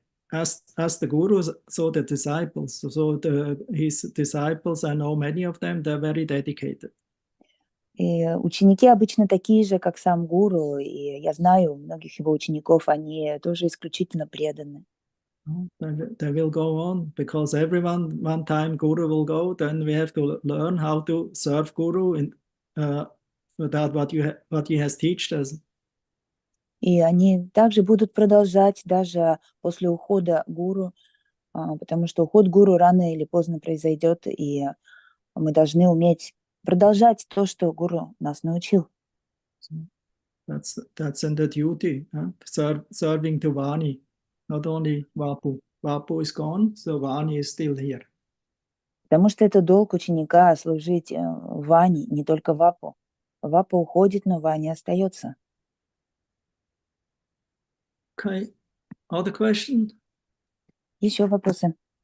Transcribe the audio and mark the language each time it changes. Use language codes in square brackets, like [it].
[en] Because as the Guru saw the disciples, so his disciples, I know many of them, they're very dedicated. [ru] И ученики обычно такие же, как сам гуру, и я знаю многих его учеников, они тоже исключительно преданы. [en] They will go on, because everyone, one time Guru will go, then we have to learn how to serve Guru in without what he has taught us. [ru] И они также будут продолжать даже после ухода гуру, потому что уход гуру рано или поздно произойдет, и мы должны уметь продолжать то, что гуру нас научил. [en] That's in the duty, serving to Vani, not only Vapu. Vapu is gone, so Vani is still here. [ru] Потому что это долг ученика служить Ване, не только Вапу. Вапа уходит, но Ваня остается. [en] Okay, other question? [ru] Еще вопросы?